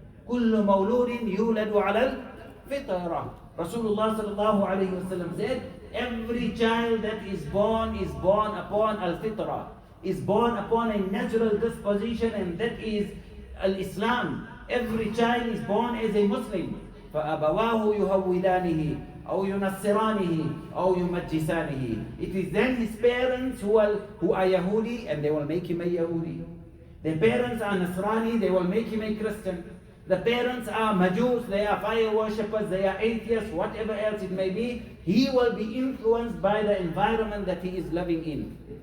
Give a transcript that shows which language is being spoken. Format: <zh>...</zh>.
<ar>كُلُّ مَوْلُودٍ يُولَدُ عَلَى الْفِطْرَةِ.</ar> <en>Rasulullah sallallahu alayhi wa sallam said, every child that is born upon al-fitrah, is born upon a natural disposition, and that is al-Islam. Every child is born as a Muslim.</en> <ar>فَأَبَوَاهُ يُهَوِّدَانِهِ أو ينصرانه أو يمجسانه.</ar> <en>It is then his parents who are Yahudi, and they will make him a Yahudi. The parents are Nasrani, they will make him a Christian. The parents are Majus, they are fire worshippers, they are atheists, whatever else it may be. He will be influenced by the environment that he is living in.</en>